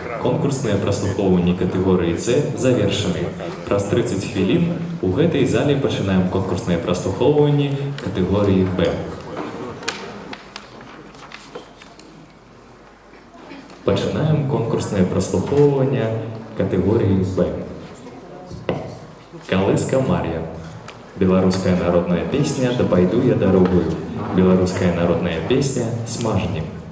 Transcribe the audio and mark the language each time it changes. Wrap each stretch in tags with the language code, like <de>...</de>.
<uk>Конкурсне прослуховування категорії С завершены.</uk> <be>Праз 30 хвилин у гэтай залі пачынаем конкурснае прослухоўванне катэгорыі Б. Пачынаем конкурснае прослухоўванне катэгорыі Б. Калыска Мар'я. Беларуская народная песня</be> <ru>«Да пойду я дорогою».</ru> <be>Беларуская народная песня «Смажни».</be>